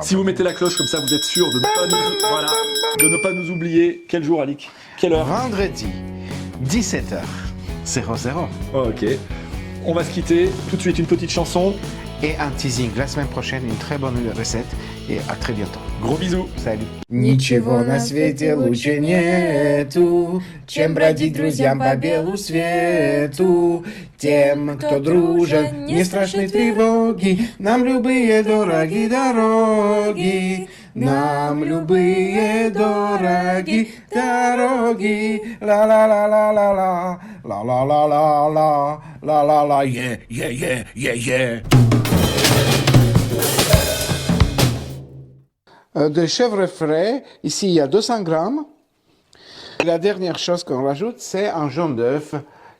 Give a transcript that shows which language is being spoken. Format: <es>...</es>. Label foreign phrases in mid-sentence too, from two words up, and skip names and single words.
<fr>Si vous mettez la cloche, comme ça vous êtes sûr de ne pas nous oublier. Quel jour, Alix? Quelle heure? Vendredi, 17h00. Ok. On va se quitter. Tout de suite, une petite chanson. Et un teasing. La semaine prochaine, une très bonne recette. Et à très bientôt. Gros bisous. Salut.</fr> <ru>Ничего на свете лучше нету, чем бродить друзьям по белу свету. Тем, кто дружит, не страшны тревоги, нам любые дороги дороги. Нам любые дороги дороги. Ла-ла-ла-ла-ла-ла, ла-ла-ла-ла-ла, ла-ла-ла, yeah.</ru> <fr>De chèvre frais, ici il y a 200 grammes. La dernière chose qu'on rajoute, c'est un jaune d'œuf.</fr>